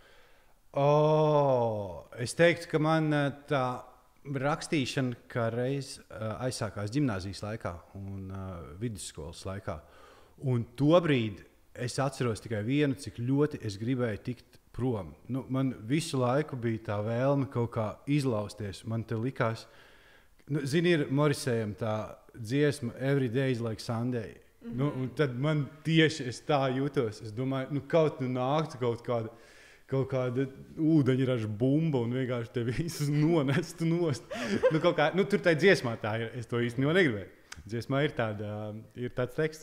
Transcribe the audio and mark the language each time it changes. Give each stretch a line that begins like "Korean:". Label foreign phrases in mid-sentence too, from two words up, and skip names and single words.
Latvian: Es teiktu, ka man tā rakstīšana kā reiz aizsākās ģimnāzijas laikā un vidusskolas laikā. Un tobrīd es atceros tikai vienu, cik ļoti es gribēju tikt prom. Man visu laiku bija tā vēlme kaut kā izlausties. Man te likās, zini, ir Morisējam tā dziesma Every day is like Sunday. Un tad man tieši es tā jūtos. Es domāju, kaut nāktu kaut kāda ūdeņraža bumba un vienkārši te visus nonestu nost. Tur tā dziesmā tā ir. Es to īstenībā negribēju. Dziesmā ir tāds teksts.